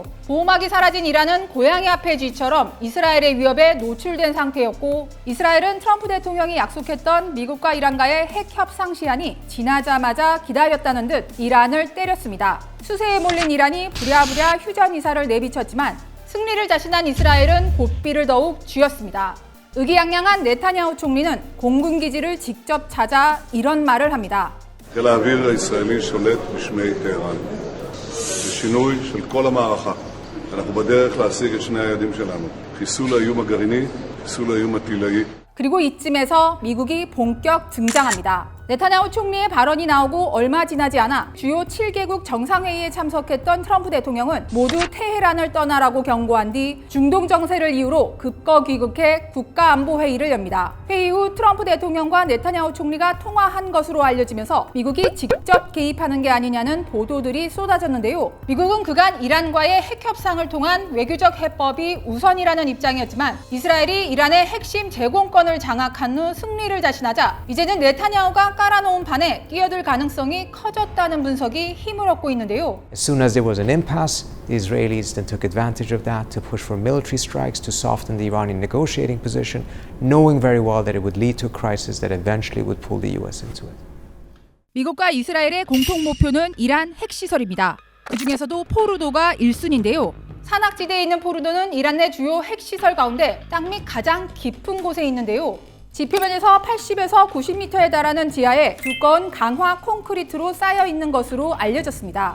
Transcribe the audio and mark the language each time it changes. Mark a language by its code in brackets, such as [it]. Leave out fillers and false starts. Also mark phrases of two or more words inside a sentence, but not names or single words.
[ko] 보호막이 사라진 이란은 고양이 앞의 쥐처럼 이스라엘의 위협에 노출된 상태였고, 이스라엘은 트럼프 대통령이 약속했던 미국과 이란과의 핵 협상 시한이 지나자마자 기다렸다는 듯 이란을 때렸습니다. 수세에 몰린 이란이 부랴부랴 휴전이사를 내비쳤지만 승리를 자신한 이스라엘은 고삐를 더욱 쥐었습니다. 의기양양한 네타냐후 총리는 공군기지를 직접 찾아 이런 말을 합니다. [he] חיל האוויר הישראלי שולט בשמי טהרן. זה שינוי של כל המערכה. אנחנו בדרך להשיג את שני היעדים שלנו. חיסול האיום הגרעיני, חיסול האיום הטילאי. [ko] 그리고 이쯤에서 미국이 본격 등장합니다. 네타냐후 총리의 발언이 나오고 얼마 지나지 않아 주요 7개국 정상회의에 참석했던 트럼프 대통령은 모두 테헤란을 떠나라고 경고한 뒤 중동 정세를 이유로 급거 귀국해 국가안보회의를 엽니다. 회의 후 트럼프 대통령과 네타냐후 총리가 통화한 것으로 알려지면서 미국이 직접 개입하는 게 아니냐는 보도들이 쏟아졌는데요. 미국은 그간 이란과의 핵 협상을 통한 외교적 해법이 우선이라는 입장이었지만 이스라엘이 이란의 핵심 제공권을 장악한 후 승리를 자신하자 이제는 네타냐후가 깔아놓은 판에 뛰어들 가능성이 커졌다는 분석이 힘을 얻고 있는데요. [en] As soon as there was an impasse, the Israelis then took advantage of that to push for military strikes to soften the Iranian negotiating position, knowing very well that it would lead to a crisis that eventually would pull the US into it. [ko] 미국과 이스라엘의 공통 목표는 이란 핵시설입니다. 그중에서도 포르도가 1순위인데요. 산악지대에 있는 포르도는 이란 내 주요 핵시설 가운데 땅 밑 가장 깊은 곳에 있는데요. 지표면에서 80에서 90m에 달하는 지하에 두꺼운 강화 콘크리트로 쌓여 있는 것으로 알려졌습니다.